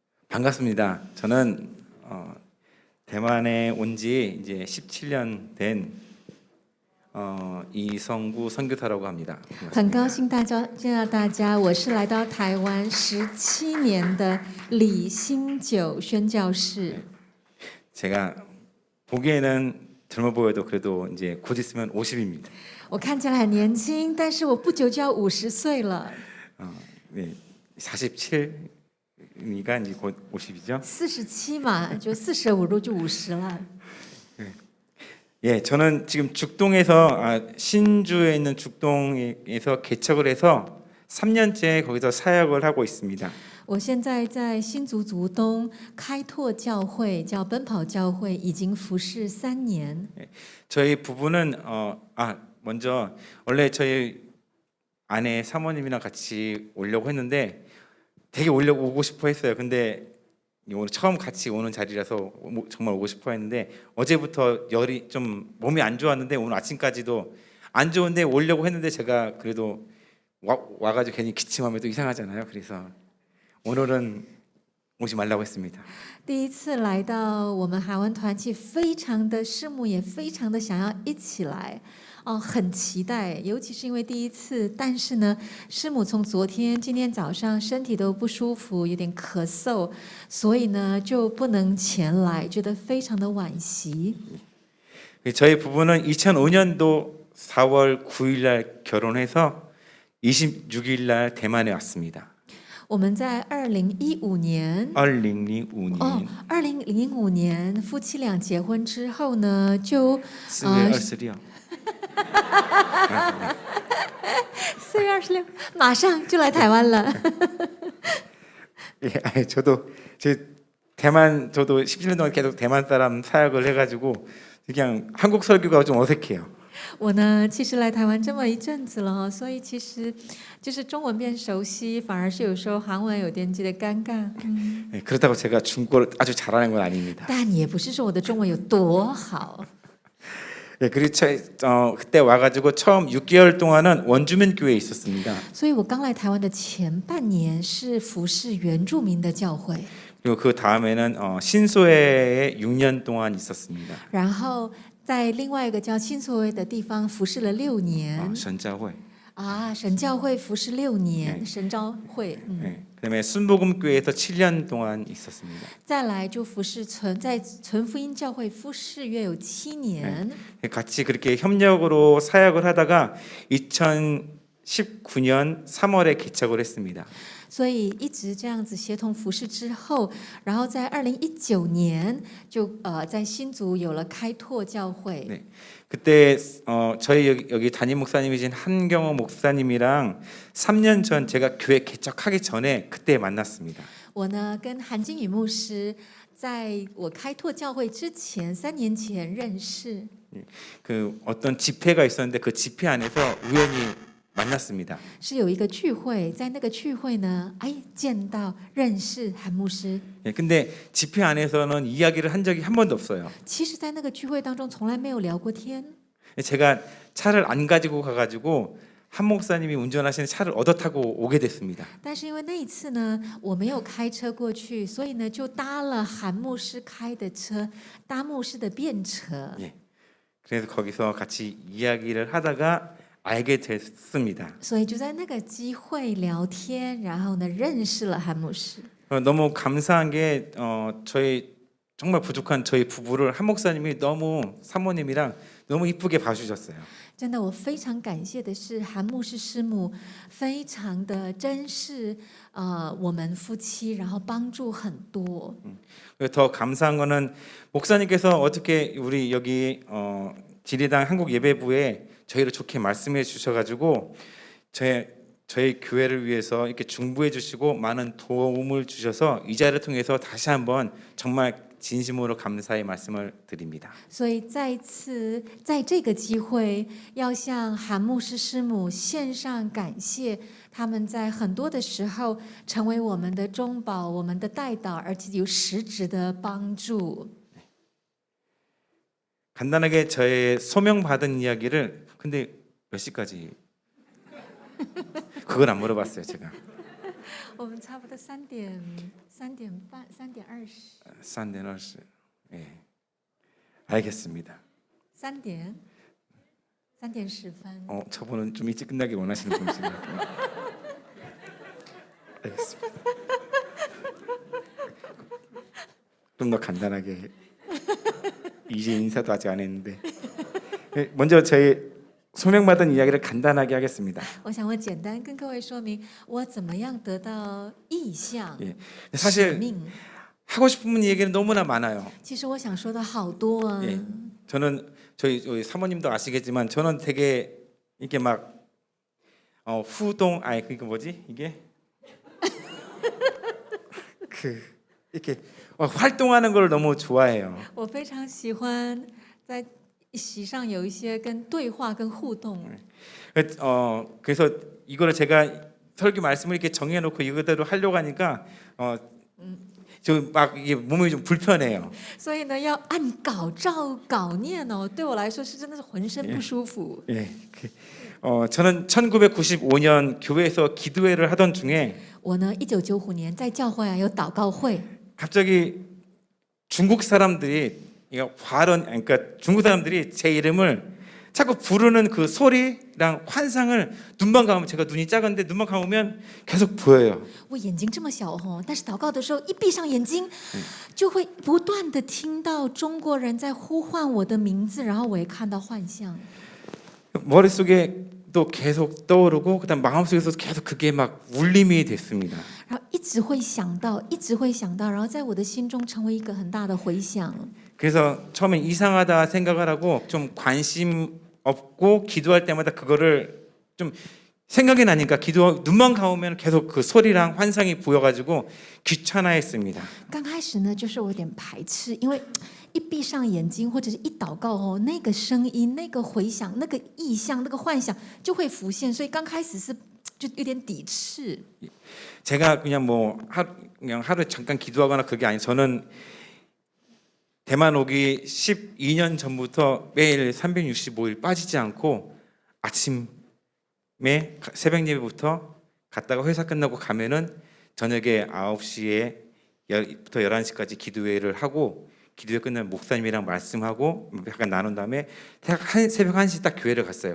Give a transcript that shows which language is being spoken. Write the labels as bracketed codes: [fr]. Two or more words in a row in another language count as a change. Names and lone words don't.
[ko] 반갑습니다. 저는 대만에 온 지 이제 17년 된 이성구 선교사라고 합니다. [zh] 很 [ko] 반갑습니다. [zh] 高兴见到大家，我是来到台湾17年的李新九宣教士。 [ko] 제가 보기에는 젊어 보여도 그래도 이제 곧 있으면 50입니다. [zh] 我看起来很年轻，但是我不久就要50岁了。 [ko] 네, 47이니까 이제 곧 50이죠. [zh] 47 嘛，就45度就50了。 [ko] 예, 저는 지금 죽동에서 신주에 있는 죽동에서 개척을 해서 3년째 거기서 사역을 하고 있습니다. [zh] 我现在在新竹竹东开拓教会，叫奔跑教会，已经服侍3年。 [ko] 저희 부부는 먼저 원래 저희 아내 사모님이랑 같이 오려고 했는데 되게 오고 싶어 했어요. 근데 오늘 처음 같이 오는 자리라서 정말 오고 싶어 했는데 어제부터 열이 좀 몸이 안 좋았는데 오늘 아침까지도 안 좋은데 오려고 했는데 제가 그래도 와가지고 괜히 기침하면 또 이상하잖아요. 그래서 오늘은 오지 말라고 했습니다. [zh] 第一次来到我们海湾团契，非常的师母也非常的想要一起来，很期待，尤其是因为第一次。但是呢，师母从今天早上身体都不舒服，有点咳嗽，所以呢就不能前来，觉得非常的惋惜。 [ko] 저희 부부는 2005년도 4월 9일 날 결혼해서 26일 날 대만에 왔습니다. [zh] 我们在2015年 2005年夫妻俩结婚之后呢，就 [ko] 4월 26일 [zh] 4 月26马上就来台湾了。 [ko] 예, 저도 저도 17년 동안 계속 대만 사람 사역을 해가지고 그냥 한국 설교가 좀 어색해요. [zh] 我呢，其实来台湾这么一阵子了，所以其实就是中文变熟悉，反而是有时候韩文有点觉得尴尬。 [ko] 예, 그렇다고 제가 중국어를 아주 잘하는 건 아닙니다. [zh] 但也不是说我的中文有多好。 [ko] 예, 그리고 그때 와가지고 처음 6개월 동안은 원주민 교회에 있었습니다. [zh] 所以我刚来台湾的前半年是服侍原住民的教会， [ko] 그리고 그 다음에는 신소회에 6년 동안 있었습니다. [zh] 然后在另外一个叫新所谓的地方服侍了6年。神教会. 神教会服侍6年，神召会。 [ko] 예, 그다음에 순복음교회에서 7년 동안 있었습니다. [zh] 再来就服侍在纯福音教会服侍约有7年。 [ko] 같이 그렇게 협력으로 사역을 하다가 2019년 3월에 개척을 했습니다. [zh] 所以一直这样子协同服侍之后，然后在2019年就在新竹有了开拓教会。 [ko] 네. 그때 저희 여기 담임 목사님이신 한경호 목사님이랑 3년 전 제가 교회 개척하기 전에 그때 만났습니다. [zh] 我呢跟韩金宇牧师在我开拓教会之前3年前认识。 [ko] 그 어떤 집회가 있었는데 그 집회 안에서 우연히 만났습니다. [zh] 是有一个聚会，在那个聚会呢，见到认识韩牧师。 [ko] 예, 근데 집회 안에서는 이야기를 한 적이 한 번도 없어요. [zh] 其实，在那个聚会当中，从来没有聊过天。 [ko] 제가 차를 안 가지고 가가지고 한 목사님이 운전하시는 차를 얻어 타고 오게 됐습니다. [zh] 但是因为那一次呢，我没有开车过去，所以呢，就搭了韩牧师开的车，搭牧师的便车。 [ko] 예, 그래서 거기서 같이 이야기를 하다가 알게 됐습니다. [zh] 所以就在那个机会聊天，然后呢，认识了韩牧师。 [ko] 너무 감사한 게 저희 정말 부족한 저희 부부를 한 목사님이 너무 사모님이랑 너무 이쁘게 봐주셨어요. [zh] 真的，我非常感谢的是韩牧师师母非常的珍视我们夫妻，然后帮助很多。 [ko] 더 감사한 거는 목사님께서 어떻게 우리 여기 지리당 한국 예배부에 저희를 좋게 말씀해 주셔가지고 저희 교회를 위해서 이렇게 중보해 주시고 많은 도움을 주셔서 이 자리를 통해서 다시 한번 정말 진심으로 감사의 말씀을 드립니다. [zh] 所以再一次在这个机会，要向韩牧师师母献上感谢，他们在很多的时候成为我们的中保、我们的代祷，而且有实质的帮助。 [ko] 간단하게 저의 소명 받은 이야기를 근데 몇 시까지 그건 안 물어봤어요 제가. [zh] 我们差不多3点半、3点20。 [ko] 산데너스. 예. 알겠습니다. [zh] 3点10分。 [ko] 저분은 좀 일찍 끝나길 원하시는 분이시네요. 알겠습니다. 좀 더 간단하게 이제 인사도 아직 안 했는데 먼저 저희 소명받은 이야기를 간단하게 하겠습니다. [zh] 我想我简单跟各位说明我怎么样得到意向、 [ko] 예. [zh] 使 [ko] 사실 [zh] 命。 [ko] 하고 싶은 얘기는 너무나 많아요. [zh] 其实我想说的好多啊。 [ko] 예. 저는 저희 사모님도 아시겠지만 저는 되게 이렇게 막 후동 그러니까 뭐지 이게 이렇게 활동하는 걸 너무 좋아해요. [zh] 我非常喜欢在席上有一些跟对话跟互动。 [ko] 그래서 이거를 제가 설교 말씀을 이렇게 정해놓고 이거대로 하려고 하니까 저 막 이게 몸이 좀 불편해요. [zh] 所以呢，要按稿照稿念哦，对我来说是真的是浑身不舒服。 [ko] 예. 저는 1995년 교회에서 기도회를 하던 중에 [zh] 我呢，1995年在教会有祷告会， [ko] 갑자기 중국 사람들이 그러니까 중국 사람들이 제 이름을 자꾸 부르는 그 소리랑 환상을 눈만 감으면 제가 눈이 작은데 눈만 감으면 계속 보여요. [zh] 我眼睛这么小哦，但是祷告的时候一闭上眼睛，就会不断的听到中国人在呼唤我的名字，然后我也看到幻象。 [ko] 머릿속에 또 계속 떠오르고 그다음 마음속에서 계속 그게 막 울림이 됐습니다. [zh] 然后一直会想到，一直会想到，然后在我的心中成为一个很大的回响。 [ko] 그래서 처음엔 이상하다 생각을 하고 좀 관심 없고 기도할 때마다 그거를 좀 생각이 나니까 눈만 감으면 계속 그 소리랑 환상이 보여가지고 귀찮아했습니다. [zh] 刚开始呢，就是我有点排斥，因为一闭上眼睛或者是一祷告哦，那个声音、那个回响、那个意象、那个幻想就会浮现，所以刚开始是就有点抵斥。 [ko] 제가 그냥 그냥 하루에 잠깐 기도하거나 그게 아니 저는 대만 오기 12년 전부터 매일 365일 빠지지 않고 아침에 새벽 예배부터 갔다가 회사 끝나고 가면은 저녁에 9시부터 11시까지 기도회를 하고 기도회 끝나면 목사님이랑 말씀하고 약간 나눈 다음에 새벽 1시 딱 교회를 갔어요.